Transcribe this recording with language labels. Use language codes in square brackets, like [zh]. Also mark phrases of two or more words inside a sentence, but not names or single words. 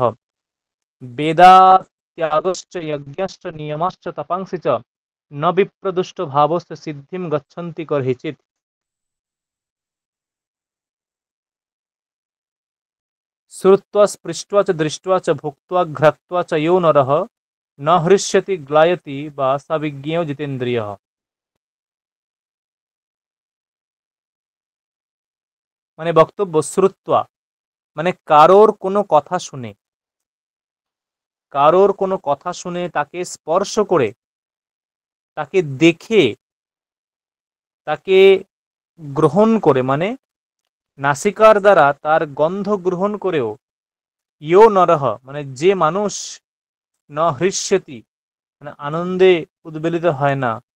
[sa] वेदात्यागश्च यज्ञश्च नियमाश्च तपांसि च न विप्रदुष्ट भावस्य सिद्धिं गच्छन्ति कर्हिचित्। श्रुत्वा स्पृष्ट्वा च दृष्ट्वा च भुक्त्वा घ्रात्वा च यो नरः न हृष्यति ग्लायति वा स विज्ञेयो जितेन्द्रियः। [bn] মানে বক্তব্য শ্রুত্বা মানে কারোর কোনো কথা শুনে তাকে স্পর্শ করে, তাকে দেখে, তাকে গ্রহণ করে, মানে নাসিকার দ্বারা তার গন্ধ গ্রহণ করেও, [sa] ইয়ো নরহ [bn] মানে যে মানুষ, [sa] ন হৃষ্যতি [bn] মানে আনন্দে উদ্বেলিত হয় না,